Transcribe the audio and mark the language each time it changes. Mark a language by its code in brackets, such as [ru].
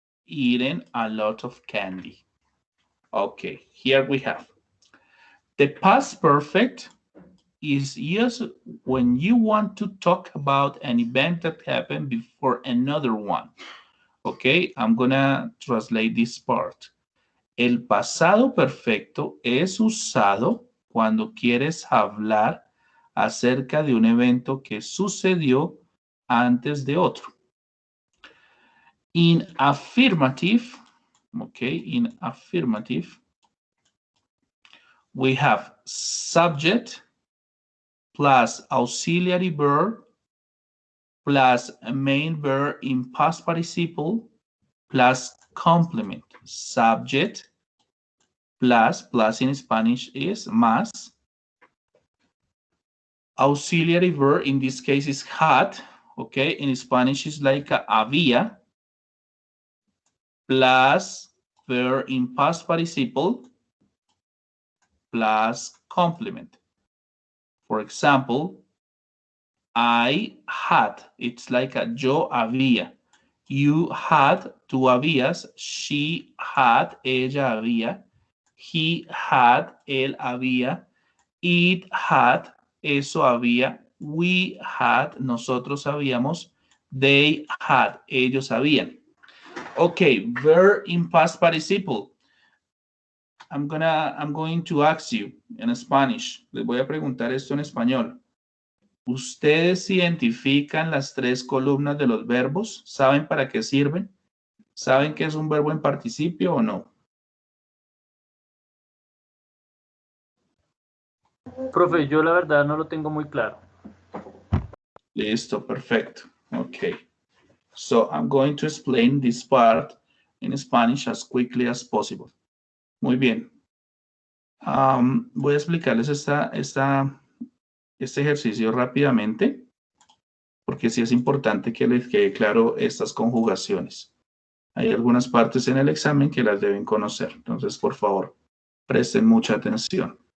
[en] eating a lot of candy. Okay, here we have. The past perfect is used when you want to talk about an event that happened before another one. Okay, I'm gonna translate this part. [es] El pasado perfecto es usado cuando quieres hablar acerca de un evento que sucedió antes de otro. [en] In affirmative, okay, in affirmative, we have subject plus auxiliary verb plus a main verb in past participle plus complement. Subject plus in Spanish is más. Auxiliary verb in this case is had, okay? In Spanish is like había, plus verb in past participle plus complement. For example, I had, it's like a [es] yo había. [en] You had, [es] tú habías. [en] She had, ella había. He had, [es] él había. [en] It had, [es] eso había. [en] We had, [es] nosotros habíamos. [en] They had, [es] ellos habían. [en] Okay, verb in past participle. I'm going to ask you in Spanish. [es] Les voy a preguntar esto en español. ¿Ustedes identifican las tres columnas de los verbos? ¿Saben para qué sirven? ¿Saben qué es un verbo en participio o no? Profe, yo la verdad no lo tengo muy claro. Listo, perfecto. Okay. [en] So I'm going to explain this part in Spanish as quickly as possible. [es] Muy bien. Voy a explicarles este ejercicio rápidamente, porque sí es importante que les quede claro estas conjugaciones. Hay algunas partes en el examen que las deben conocer. Entonces, por favor, presten mucha atención.